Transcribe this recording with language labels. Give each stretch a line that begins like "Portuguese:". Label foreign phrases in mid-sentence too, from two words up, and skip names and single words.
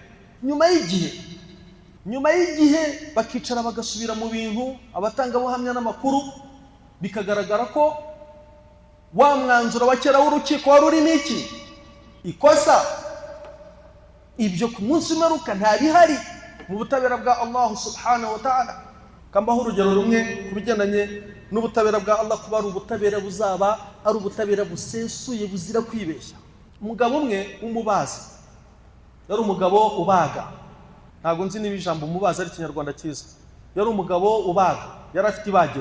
Kinyarwanda: Nyuma y'igihe bakicara bagasubira mu bintu, abatangabuhamya n'amakuru, bikagaragara ko wa mwanzuro wa kera w'urukiko wari uri n'iki? Ikosa. Ibyo ku munsi w'imperuka nta bihari mu butabera bwa Allah
Arabic: سبحانه وتعالى.
Kinyarwanda: Kambaho urugero rumwe ku bigendanye n'ubutabera bwa Allah, kuba ari ubutabera buzaba ari ubutabera busesuye buzira kwibeshya. Umugabo umwe w'umubazi, yari umugabo ubaga. Ntabwo nzi niba ijambo umubazi ari Kinyarwanda cyiza. Yari umugabo ubaga, yari afite ibagiro.